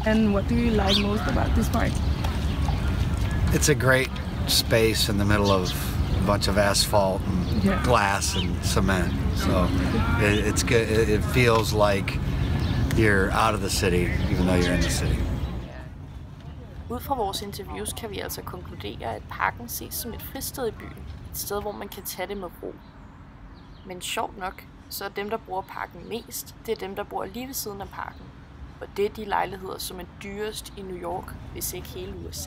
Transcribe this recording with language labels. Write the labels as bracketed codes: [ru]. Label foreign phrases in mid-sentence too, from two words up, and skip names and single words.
[en] And what do you like most about this park? It's a great space in the middle of a bunch of asphalt and glass and cement. So it's good. It feels like you're out of the city, even though you're in the city. [da] Ud fra vores interviews kan vi altså konkludere, at parken ses som et fristed i byen. Et sted, hvor man kan tage det med ro. Men sjovt nok, så er dem, der bruger parken mest, det er dem, der bor lige ved siden af parken. Og det er de lejligheder, som er dyrest i New York, hvis ikke hele USA.